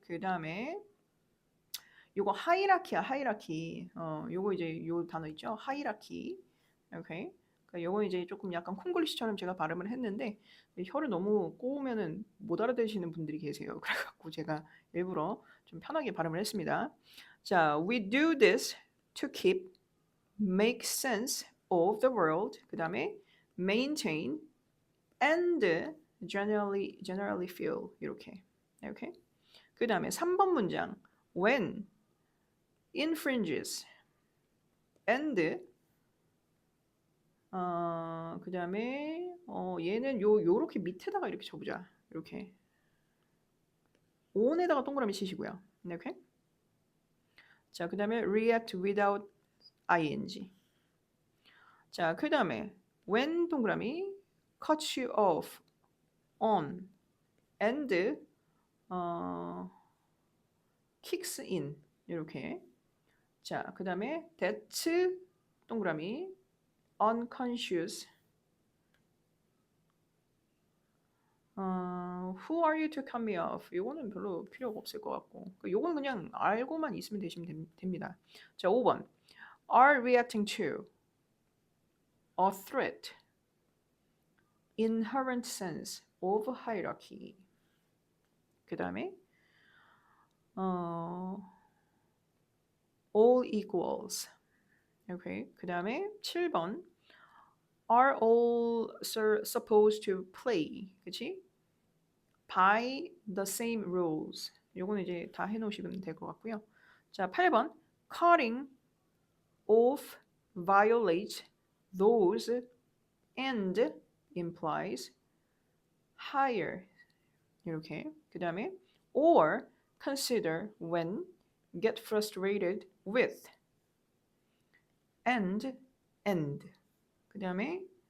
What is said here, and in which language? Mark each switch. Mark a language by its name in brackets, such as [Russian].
[Korean] 그다음에 요거 하이라키야, 하이라키. 요거 이제 요 단어 있죠? 하이라키. 오케이. 그러니까 요거 이제 조금 약간 콩글리시처럼 제가 발음을 했는데 혀를 너무 꼬우면은 못 알아들으시는 분들이 계세요. 그래갖고 제가 일부러 좀 편하게 발음을 했습니다. [English] 자, we do this to keep, make sense of the world. [Korean] 그 다음에 [English] maintain and generally feel [Korean] 이렇게. 그 다음에 3번 문장 [English] when infringes and [Korean] 그 다음에 얘는 요렇게 밑에다가 이렇게 쳐보자. 이렇게 on에다가 동그라미 치시고요. 이렇게. 자, 그 다음에 [English] react without ing. [Korean] 자, 그 다음에 [English] when [Korean] 동그라미 [English] cuts you off on and kicks in [Korean] 이렇게. 자, 그 다음에 [English] that [Korean] 동그라미 [English] unconscious who are you to cut me off? [Korean] 요거는 별로 필요가 없을 것 같고 요건 그냥 알고만 있으면 됩니다. 자, 5번 [English] are reacting to a threat inherent sense of hierarchy. [Korean] 그 다음에 [English] all equals. [Korean] 오케이. 그 다음에 7번 [English] are all supposed to play. [Korean] 그치? [English] by the same rules. [Korean] 요거는 이제 다 해놓으시면 될 것 같고요. 자, 8번 [English] cutting off violates those and implies higher. [Korean] 이렇게. 그 다음에 [English] or consider when get frustrated with and 그 다음에